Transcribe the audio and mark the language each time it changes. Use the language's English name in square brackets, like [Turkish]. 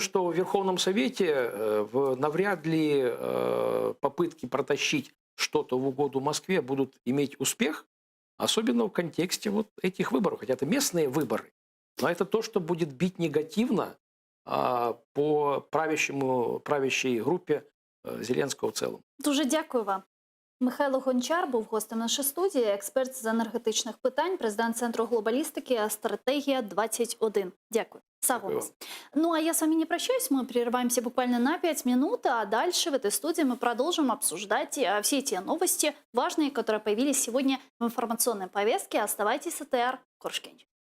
[Russian] что в Верховном Совете навряд ли попытки протащить что-то в угоду Москве будут иметь успех, особенно в контексте вот этих выборов. Хотя это местные выборы, но это то, что будет бить негативно по правящей группе [Ukrainian] Зеленського в цілому. Дуже дякую вам. Михайло Гончар був гостем нашої студії, експерт з енергетичних питань, президент Центру глобалістики «Стратегія 21». Дякую. Сагонас. [Russian] Ну, а я с вами не прощаюсь, мы прерываемся буквально на 5 минут, а дальше в этой студии мы продолжим обсуждать все те новости важные, которые появились сегодня в информационной повестке. Оставайтесь с АТР. Коршкевич.